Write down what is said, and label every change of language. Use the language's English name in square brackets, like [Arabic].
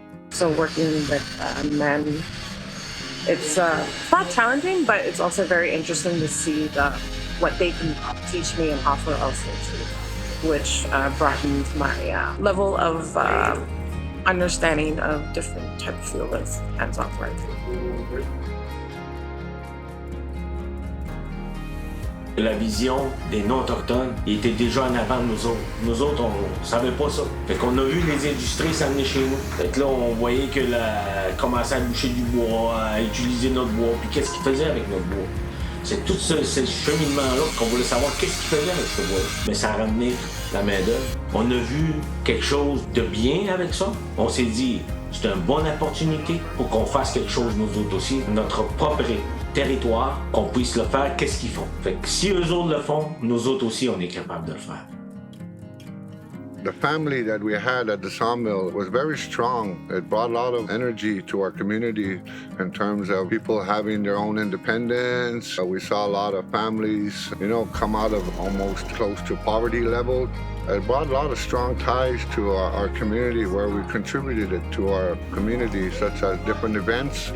[English] So working with men, it's not challenging, but it's also very interesting to see what they can teach me and offer also too, which broadens my level of understanding of different type of field of hands-on work. [French] La vision des non-autochtones était déjà en avant de nous autres. Nous autres, on savait pas ça. Fait qu'on a vu les industries s'amener chez nous. Fait que là, on voyait que commençait à boucher du bois, à utiliser notre bois, puis qu'est-ce qu'ils faisaient avec notre bois. C'est tout ce cheminement-là qu'on voulait savoir qu'est-ce qu'ils faisaient avec ce bois. Mais ça a ramené la main-d'œuvre. On a vu quelque chose de bien avec ça. On s'est dit, c'est une bonne opportunité pour qu'on fasse quelque chose nous autres aussi, notre propre territoire, qu'on puisse le faire, qu'est-ce qu'ils font. Fait que si eux autres le font, nous autres aussi, on est capable de le faire. [English] The family that we had at the sawmill was very strong. It brought a lot of energy to our community in terms of people having their own independence. We saw a lot of families, come out of almost close to poverty level. It brought a lot of strong ties to our community where we contributed it to our community, such as different events.